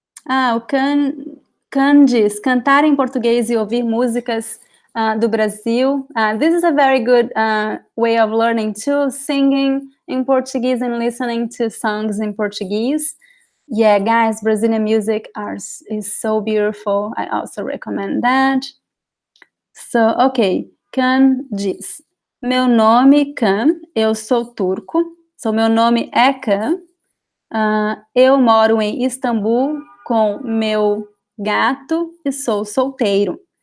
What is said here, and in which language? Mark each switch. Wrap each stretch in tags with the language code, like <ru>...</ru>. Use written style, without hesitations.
<pt>O Can diz, cantar em português e ouvir músicas do Brasil.</pt> <en>This is a very good way of learning too, singing in Portuguese and listening to songs in Portuguese. Yeah, guys, Brazilian music is so beautiful. I also recommend that.</en> <pt>So, ok, Can diz, meu nome Can, eu sou turco. So, meu nome é Can. Eu moro em Istambul com meu gato e sou solteiro.</pt>